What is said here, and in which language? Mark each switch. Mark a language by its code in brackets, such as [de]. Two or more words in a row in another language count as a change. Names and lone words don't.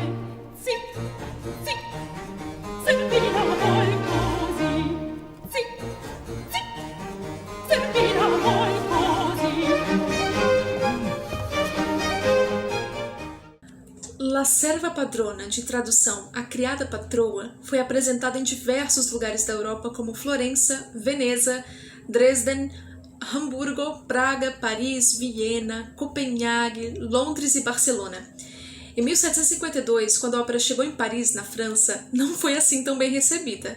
[it] Zitto, zitto, servira voi così. Zitto, zitto, servira voi così. [pt] La Serva Padrona, de tradução A Criada Patroa, foi apresentada em diversos lugares da Europa como Florença, Veneza, Dresden, Hamburgo, Praga, Paris, Viena, Copenhague, Londres e Barcelona. Em 1752, quando a ópera chegou em Paris, na França, não foi assim tão bem recebida.